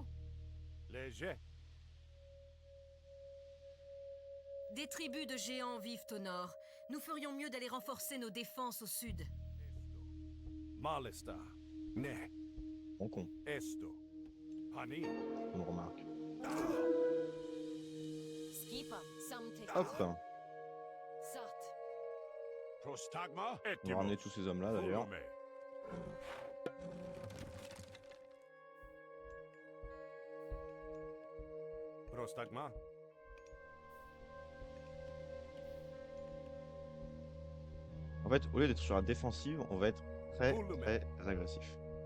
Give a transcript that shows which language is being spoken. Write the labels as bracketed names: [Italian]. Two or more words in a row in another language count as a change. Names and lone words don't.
[French] Léger. Des tribus de géants vivent au nord. Nous ferions mieux d'aller renforcer nos défenses au sud. [Greek] Malista. Ne. [French] Bon con, Esto. Ani. on remarque. Skipa. Samte. Hop, Sart. [Greek] Prostagma. [French] on va ramener tous ces hommes-là d'ailleurs. Volume. Prostagma. En fait, au lieu d'être sur la défensive, on va être très agressif.